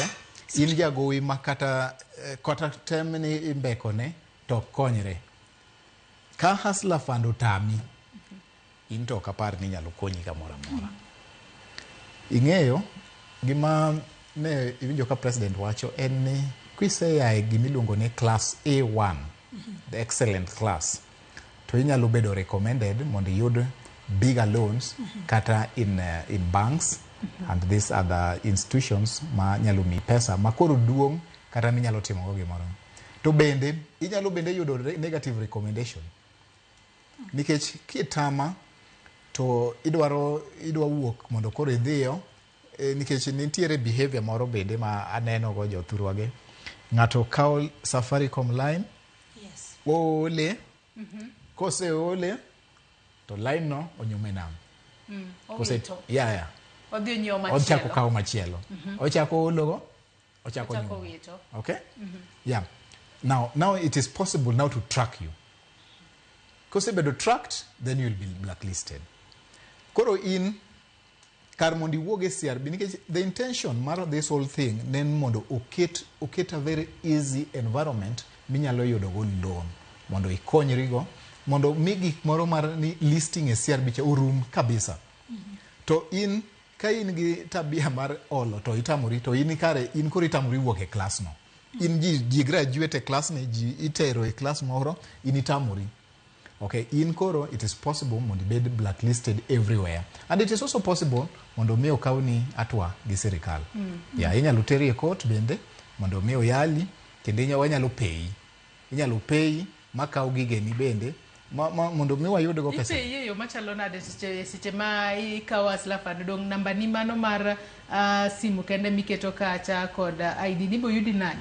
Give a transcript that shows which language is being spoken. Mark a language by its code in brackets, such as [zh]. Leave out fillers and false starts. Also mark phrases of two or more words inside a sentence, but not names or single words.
[luo] In jagowi ma kata tem ni imbekone to konyre. Ka Hustler Fund otami, in to kapar ni nyalo konyi kamoro amora. Ing'eyo gima ne iwinjo ka president wacho en ni kwiseyae gimiluongo ni [en] class A1, the excellent class, [luo] to inyalo bedo recommended mondo iyud [en] bigger loans [luo] kata in [en] banks and these other institutions [luo] ma nyalo mi pesa ma koro duong' kata minyalo timogo gimoro. To bende inyalo bende yudo [en] negative recommendation [luo] nikech kitama to idwa wuok mondo koro idhiyo nikech nitiere behavior moro bende ma aneno go jothurwage. Ng'ato kawo Safaricom line, [en] Yes. [luo] ole, kose ole, to line no onyume nam. Ochako kawo machielo. Ochako ologo, ochako nyume. [en] Okay? Yeah. Now it is possible now to track you. [luo] Kose bedo [en] tracked, then you'll be blacklisted. [luo] Koro in kar mondo iwuog e CRB, [en] because the intention [luo] mar [en] this whole thing [luo] nen mondo oket [en] a very easy environment [luo] minyalo yudo go loan mondo ikonyrigo, mondo mi gik moro mar ni listing e CRB cha urum kabisa. To in ka in gi tabia mar olo to itamori, to in koro itamori wuok e class no. In ji graduate e class ne, ji itero e class moro, in itamori. Okay, in koro [en] it is possible [luo] mondo ibed [en] blacklisted everywhere, and it is also possible [luo] mondo mi okaw ni atwa gi sirikal. Yeah, inyalo teri e court bende mondo mi oyali, kendo wanyalo pay makaw gigeni bende mondo mi wayud go pesa. Ipe yo machalo nade seche ma ikawo Hustler Fund, dong namba ni mano mar simu kende miketo kacha kod ID ni bo yudi nani?